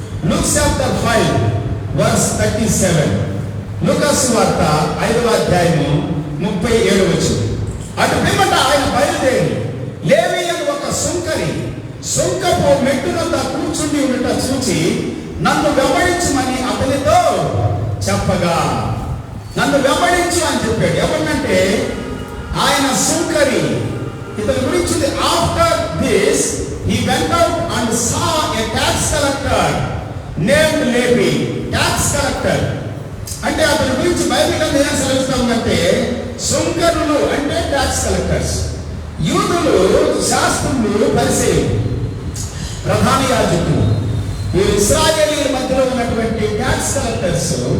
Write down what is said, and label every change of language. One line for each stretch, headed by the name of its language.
English: Luke chapter 5 verse 37.
Telugu: లూకా సువార్త 5వ అధ్యాయము 37 వచనం. అటు పిమ్మట ఆయన బయలుదేరి లేవి అని ఒక సుంకపు మెట్టునంత కూర్చుండి ఉండట చూచి నన్ను వెంబడించమని అతనితో చెప్పగా, నన్ను వెంబడించు అని చెప్పాడు. ఎవరినంటే ఆయన సుంకరి. ఇతని గురించి
English: After this he went out and saw a tax collector named Levi.
Telugu: tax collector అంటే అతని గురించి బైబిల్లో ఏం సెలవిస్తామంటే సుంకరులు అంటే ట్యాక్స్ కలెక్టర్స్. యూదులు శాస్త్రులు పరిసయ్యులు, ప్రధాన యాజకులు, ఈ ఇశ్రాయేలీయుల మధ్యలో ఉన్నటువంటి ట్యాక్స్ కలెక్టర్స్.